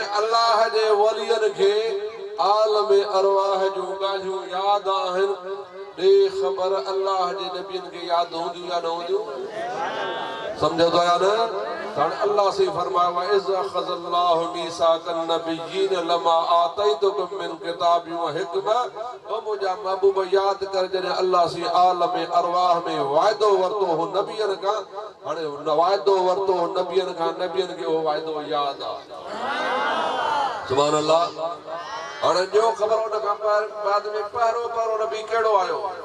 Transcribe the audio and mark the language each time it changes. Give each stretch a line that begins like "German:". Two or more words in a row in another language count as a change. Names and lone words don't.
Sindhi: अल्लाह जे वलियनि खे आलम अरवाह जूं ॻाल्हियूं यादि आहिनि ॾे ख़बर अल्लाह जे नबियनि खे यादि हूंदियूं या न हूंदियूं सम्झो था या न हाणे अल्लाह से फरमायो आहे
Arabic: إذ أخذ الله ميثاق النبيين لما آتيتكم من كتاب وحكمة
Sindhi: ओ मुंहिंजा महबूब यादि कर जॾहिं अल्लाह से आलम अरवाह में वाइदो वरितो हो नबियनि खां हाणे वाइदो वरितो हो नबियनि खां नबियनि खे उहो वाइदो यादि आहे
Arabic: سبحان الله
Sindhi: हाणे ॿियो ख़बर उन खां बाद में पहिरों नबी कहिड़ो आयो